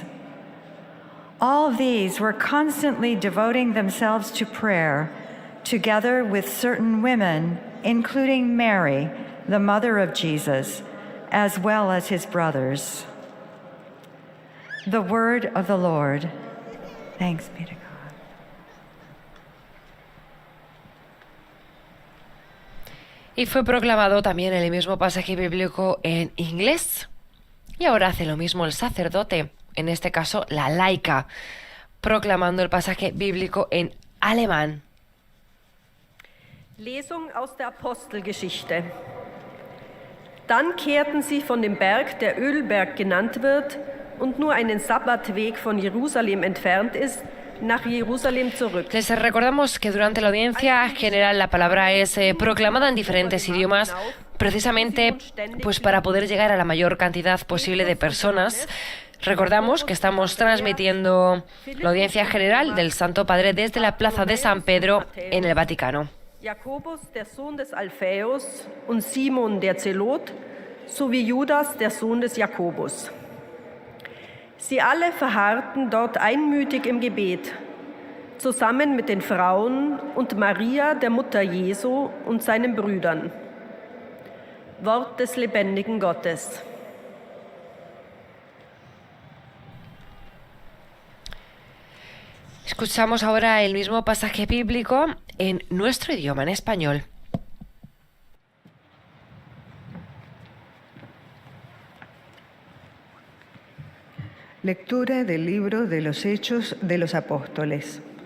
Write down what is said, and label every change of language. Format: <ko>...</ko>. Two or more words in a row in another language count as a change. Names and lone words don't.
<en>All these were constantly devoting themselves to prayer, together with certain women, including Mary, the mother of Jesus, as well as his brothers. The word of the Lord. Thanks be to God.</en> <es>Y fue proclamado también el mismo pasaje bíblico en inglés. Y ahora hace lo mismo el sacerdote, en este caso la laica, proclamando el pasaje bíblico en alemán.</es> <de>Lesung aus der Apostelgeschichte. Dann kehrten sie von dem Berg, der Ölberg genannt wird und nur einen Sabbatweg von Jerusalem entfernt ist, nach Jerusalem zurück.</de> <es>Les recordamos que durante la audiencia general la palabra es proclamada en diferentes idiomas, precisamente pues para poder llegar a la mayor cantidad posible de personas. Recordamos que estamos transmitiendo la audiencia general del Santo Padre desde la Plaza de San Pedro en el Vaticano.</es> <de>Jakobus, der Sohn des Alphaeus, und Simon, der Zelot, sowie Judas, der Sohn des Jakobus. Sie alle verharrten dort einmütig im Gebet, zusammen mit den Frauen und Maria, der Mutter Jesu, und seinen Brüdern. Wort des lebendigen Gottes.</de> <es>Escuchamos ahora el mismo pasaje bíblico en nuestro idioma, en español. Lectura del libro de los Hechos de los Apóstoles.</es>